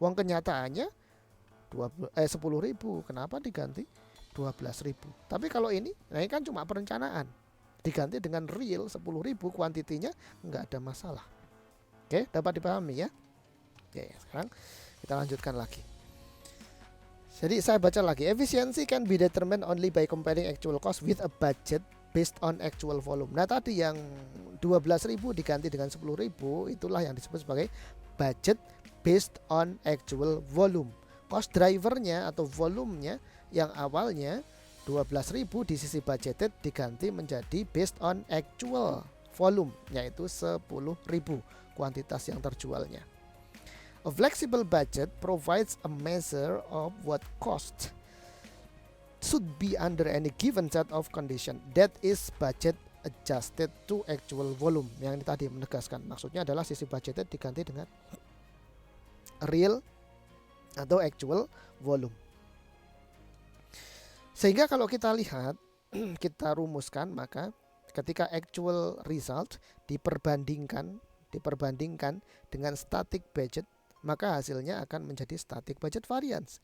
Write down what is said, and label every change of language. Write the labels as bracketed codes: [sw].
[id] Wong kenyataannya 10.000, kenapa diganti 12.000? Tapi kalau ini kan cuma perencanaan. Diganti dengan real 10.000, kuantitinya enggak ada masalah. Oke, dapat dipahami ya? Oke, sekarang kita lanjutkan lagi. Jadi saya baca lagi. [en] Efficiency can be determined only by comparing actual cost with a budget based on actual volume. [id] Nah, tadi yang 12.000 diganti dengan 10.000, itulah yang disebut sebagai [en] budget based on actual volume. [id] Cost drivernya atau volumenya yang awalnya 12.000 di sisi budgeted diganti menjadi [en] based on actual volume, [id] yaitu 10.000 kuantitas yang terjualnya. [en] A flexible budget provides a measure of what cost should be under any given set of condition. That is budget adjusted to actual volume. [id] Yang ini tadi menegaskan, maksudnya adalah sisi budgeted diganti dengan real atau actual volume. Sehingga kalau kita lihat, kita rumuskan, maka ketika actual result diperbandingkan dengan static budget, maka hasilnya akan menjadi static budget variance.